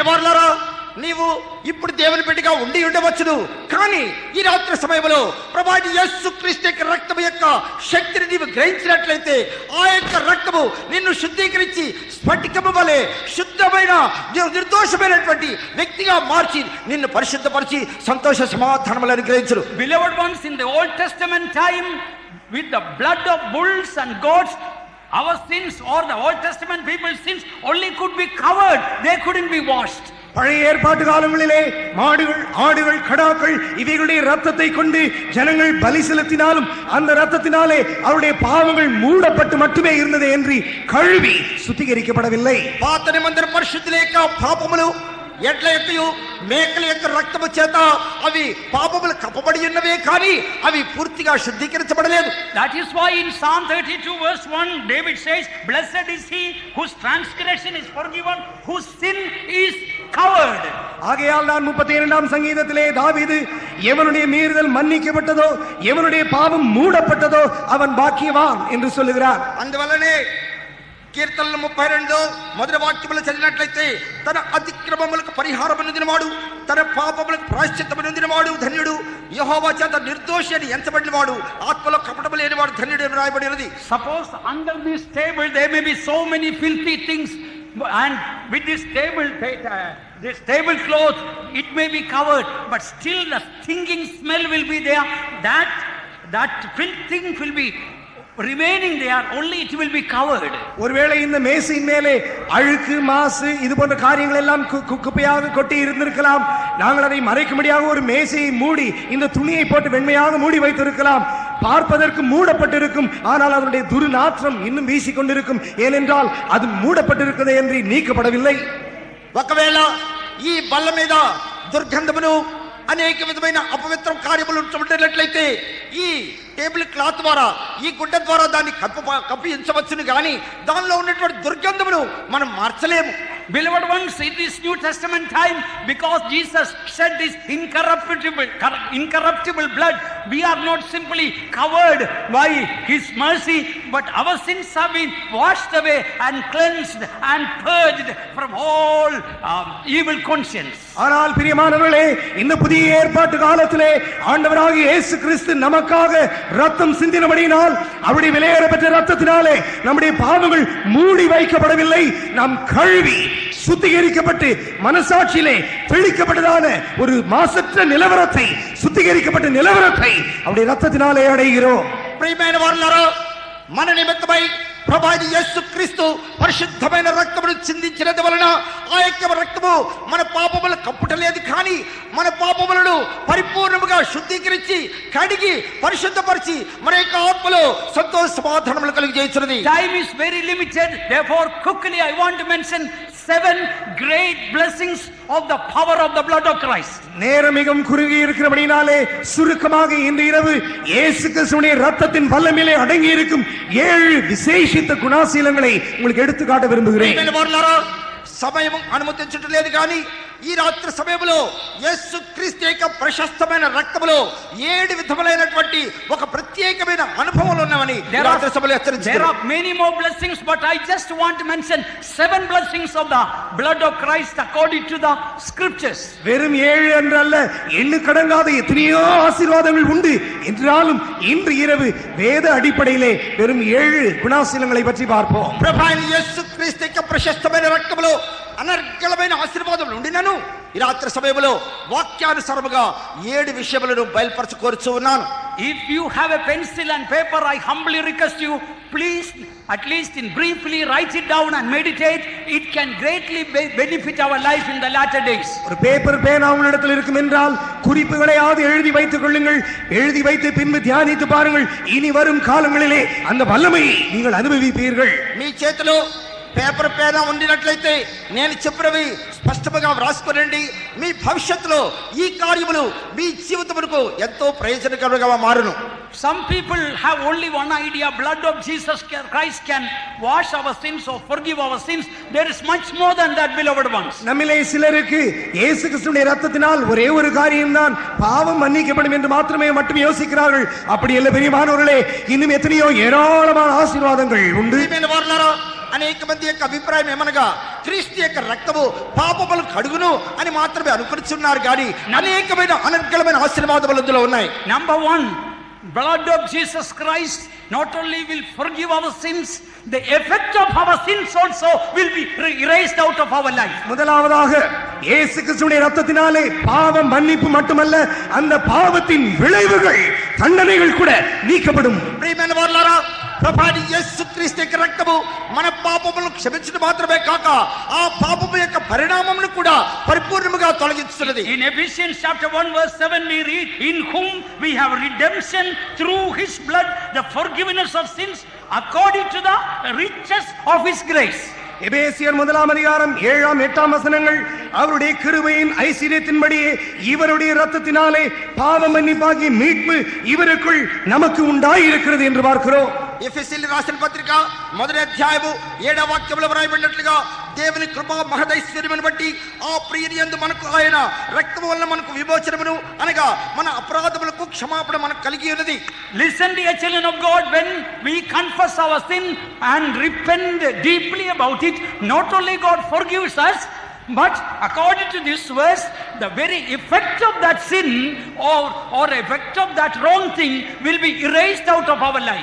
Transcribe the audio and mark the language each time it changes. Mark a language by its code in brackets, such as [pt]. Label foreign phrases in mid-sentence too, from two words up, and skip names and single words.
[te] నీవు ఇప్పుడు దేవుని బిడ్డగా ఉండి ఉండవచ్చును, కానీ ఈ రాత్రి సమయంలో ప్రభువైన యేసుక్రీస్తు యొక్క రక్తము యొక్క శక్తిని నీవు గ్రహించినట్లయితే ఆ యొక్క రక్తము నిన్ను శుద్ధీకరించి స్ఫటికము వలె శుద్ధమైన నిర్దోషమైనటువంటి వ్యక్తిగా మార్చి నిన్ను పరిశుద్ధపరిచి సంతోష సమాధానములను అనుగ్రహించును. [en] Beloved ones, in the Old Testament time, with the blood of bulls and goats, our sins or the Old Testament people's sins only could be covered, they couldn't be washed. [ta] பழைய ஏற்பாட்டு காலங்களிலே மாடுகள், ஆடுகள், கடாக்கள் இவைகளுடைய ரத்தத்தை கொண்டு ஜனங்கள் பலி செலுத்தினாலும் அந்த ரத்தத்தினாலே அவருடைய பாவங்கள் மூடப்பட்டு மட்டுமே இருந்தது என்று கழுவி சுத்திகரிக்கப்படவில்லை. [te] పాత నిబంధన పరిశుద్ధుల యొక్క పాపములు ఎడ్ల యొక్కయు మేకల యొక్క రక్తము చేత అవి పాపములు కప్పబడి ఉన్నవే కానీ అవి పూర్తిగా శుద్ధీకరించబడలేదు. [en] That is why in Psalm 32 verse 1 David says, blessed is he whose transgression is forgiven, whose sin is covered. [ta] ஆகையால் நான் 32ஆம் சங்கீதத்திலே தாவீது எவனுடைய மீறுதல் மன்னிக்கப்பட்டதோ எவனுடைய பாவம் மூடப்பட்டதோ அவன் பாக்கியவான் என்று சொல்லுகிறார். [te] అందువల్లనే కీర్తనలు 32 మొదటి వాక్యములు చదివినట్లయితే తన అతిక్రమములకు పరిహారం పొందినవాడు, తన పాపములకు ప్రాయశ్చిత్తము పొందినవాడు ధన్యుడు, యెహోవా చేత నిర్దోషి అని ఎంచబడినవాడు, ఆత్మలో కపటము లేనివాడు ధన్యుడు అని రాయబడినది. [en] Suppose under this table there may be so many filthy things, and with this tablecloth it may be covered, but still the stinking smell will be there. That filthy thing will be remaining there, only it will be covered. [ta] ஒருவேளை இந்த மேசையின் மேலே அழுக்கு, மாசு இது போன்ற காரியங்கள் எல்லாம் குப்பையாக கொட்டி இருந்திருக்கலாம். நாங்கள் அதை மறைக்கும்படியாக ஒரு மேசையை மூடி இந்த துணியை போட்டு வெண்மையாக மூடி வைத்திருக்கலாம். பார்ப்பதற்கு மூடப்பட்டிருக்கும், ஆனால் அதனுடைய துர்நாற்றம் இன்னும் வீசிக்கொண்டிருக்கும். ஏனென்றால் அது மூடப்பட்டிருக்கிறது என்று நீக்கப்படவில்லை. [te] ఒకవేళ ఈ బల్ల మీద దుర్గంధమును అనేక విధమైన అపవిత్ర కార్యములు ఉంటున్నట్లయితే ఈ [en] table cloth [te] ద్వారా ఈ గుడ్డ ద్వారా దాన్ని కప్పించవచ్చును కానీ దానిలో ఉన్నటువంటి దుర్గంధమును మనం మార్చలేము. [en] Beloved ones, it is New Testament time, because Jesus shed His incorruptible blood. We are not simply covered by His mercy, but our sins have been washed away and cleansed and purged from all evil conscience. [ta] ஆனால் பிரியமானவர்களே, இந்த புதிய ஏற்பாட்டு காலத்திலே ஆண்டவராகிய இயேசு கிறிஸ்து நமக்காக ரத்தம் சிந்தினபடியினால், அவருடைய விலையேறப்பெற்ற ரத்தத்தினாலே நம்முடைய பாவங்கள் மூடி வைக்கப்படவில்லை. நாம் கழுவி சுத்திகரிக்கப்பட்டு மனசாட்சியிலே தெளிக்கப்பட்டதான ஒரு மாசற்ற நிலவரத்தை, சுத்திகரிக்கப்பட்ட நிலவரத்தை அவருடைய ரத்தத்தினாலே அடைகிறோம். [te] ప్రియమైన వారలారా, మన నిమిత్తమై ప్రభు యేసుక్రీస్తు పరిశుద్ధమైన రక్తమును చిందించినందు వలన ఆ యొక్క రక్తము మన పాపములు కప్పుటలేదు, కానీ మన పాపములను పరిపూర్ణముగా శుద్ధీకరించి కడిగి పరిశుద్ధపరిచి మన యొక్క ఆత్మలో సంతోష సమాధానములు కలిగజేయుచున్నది. [en] Time is very limited, therefore quickly I want to mention 7 great blessings of the power of the blood of Christ. [ta] நேரம் மிகவும் குறுகி இருக்கிறபடினாலே சுருக்கமாக இந்த இரவு இயேசு கிறிஸ்துவின் இரத்தத்தின் வல்லமையிலே அடங்கி இருக்கும் 7 விசேஷித்த குணாசீலங்களை உங்களுக்கு எடுத்து காட்ட விரும்புகிறேன். [te] సమయం అనుమతించట్లేదు, కానీ ఈ రాత్రి సమయంలో యేసుక్రీస్తు యొక్క ప్రశస్తమైన రక్తములో 7 విధములైనటువంటి ఒక ప్రత్యేకమైన అనుభవాలు ఉన్నవని రాత్రి సభలో హెచ్చరించారు. [en] There are many more blessings, but I just want to mention 7 blessings of the blood of Christ according to the scriptures. [ta] வெறும் 7 என்றல்ல, எண்ணுக்கடங்காத எத்தனையோ ஆசீர்வாதங்கள் உண்டு. என்றாலும் இன்று இரவு வேத அடிப்படையிலே வெறும் 7 குணாசீலங்களை பற்றி பார்ப்போம். [te] ప్రభు యేసుక్రీస్తు యొక్క ప్రశస్తమైన రక్తములో అనర్గళమైన ఆశీర్వాదములు ఉండినను ఈ రాత్రి సమయంలో వాక్యానుసారముగా 7 విషయములను బయలుపరచుకోరుచు ఉన్నాను. [en] If you have a pencil and paper, I humbly request you, please at least in briefly write it down and meditate. It can greatly benefit our life in the latter days. [ta] ஒரு பேப்பர் பேனா உங்களிடத்தில் இருக்கும் என்றால் குறிப்புகளையாவது எழுதி வைத்துக் கொள்ளுங்கள். எழுதி வைத்து பின்பு தியானித்து பாருங்கள். இனி வரும் காலங்களிலே அந்த வல்லமையை நீங்கள் அனுபவிப்பீர்கள். [te] మీ చేతిలో పేపర్ పేనా ఉండినట్లయితే నేను చెప్పినవి స్పష్టంగా వ్రాసుకొనండి. మీ భవిష్యత్తులో ఈ కార్యములు మీ జీవితమునకు ఎంతో ప్రయోజనకరంగా మారును. [en] Some people have only one idea: blood of Jesus Christ can wash our sins or forgive our sins. There is much more than that, beloved ones. [ta] நம்மிலே சிலருக்கு இயேசு கிறிஸ்துவின் இரத்தத்தினால் ஒரே ஒரு காரியம்தான், பாவம் மன்னிக்கப்படும் என்று மட்டுமே யோசிக்கிறார்கள். அப்படி அல்ல பிரியமானவர்களே, இன்னும் எத்தனையோ ஏராளமான ஆசீர்வாதங்கள் உண்டு. [te] అనేక మంది యొక్క అభిప్రాయం ఏమనగా క్రీస్తు యొక్క రక్తము పాపములను కడుగును అని మాత్రమే అనుకుంటున్నారు, కానీ అనేకమైన అనర్గళమైన ఆశీర్వాదములు అందులో ఉన్నాయి. [en] Number 1, blood of Jesus Christ not only will forgive our sins, the effect of our sins also will be erased out of our life. [ta] முதலாவதாக இயேசு கிறிஸ்துவின் இரத்தத்தினாலே பாவம் மன்னிப்பு மட்டுமல்ல, அந்த பாவத்தின் விளைவுகள், தண்டனைகள் கூட நீக்கப்படும். [te] ప్రియమైన వారలారా, ప్రభు యేసుక్రీస్తు యొక్క రక్తము మన పాపములను క్షమించడం మాత్రమే కాక ఆ పాపము యొక్క పరిణామమును కూడా పరిపూర్ణముగా తొలగిస్తున్నది. [en] In Ephesians chapter 1 verse 7 we read, in whom we have redemption through his blood, the forgiveness of sins according to the riches of his grace. [ta] எபேசியர் 1:7-8 வசனங்கள் அவருடைய கிருபையின் ஐஸ்வரியத்தின்படியே இவருடைய இரத்தத்தினாலே பாவ மன்னிப்பாகிய மீட்பு இவருக்குள் நமக்கு உண்டாயிருக்கிறது என்று பார்க்கிறோம். [te] ఎఫెసీయులకు రాసిన పత్రిక 1వ అధ్యాయము 7వ వాక్యంలో వ్రాయబడినట్లుగా దేవుని కృపా మహదైశ్వర్యమును బట్టి ఆ ప్రియుని యందు మనకు ఆయన రక్తము వలన మనకు విమోచనమును అనగా మన అపరాధములకు క్షమాపణ మనకు కలిగి ఉన్నది. [en] Listen, dear children of God, when we confess our sin and repent deeply about it, not only God forgives us, but according to this verse, the very effect of that sin or effect of that wrong thing will be erased out of our life.